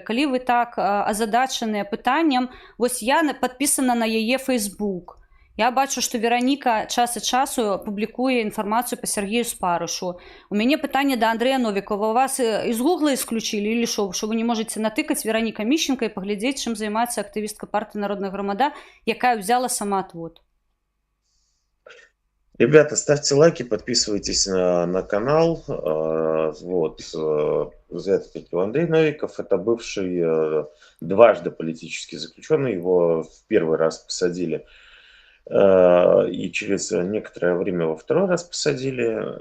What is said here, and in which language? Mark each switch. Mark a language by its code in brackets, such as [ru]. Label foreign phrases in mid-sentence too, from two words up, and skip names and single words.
[be] Калі вы так азадачаныя пытаннем, вось я падпісана на яе Facebook. Я бачу, што Вераніка час ад часу публікуе інфармацыю па Сергею Спарышу. У мяне пытанне да Андрэя Новікова. Вас з Гугла [ru] исключили или [be] што вы не можете натыкаць Вераніка Мішчанка і паглядзець, чым займаецца актывістка партыі Народная грамада, якая [ru] взяла самаотвод? Ребята, ставьте лайки, подписывайтесь на канал. Вот. Андрей Новиков — это бывший дважды политический заключенный. Его в первый раз посадили, и через некоторое время во второй раз посадили.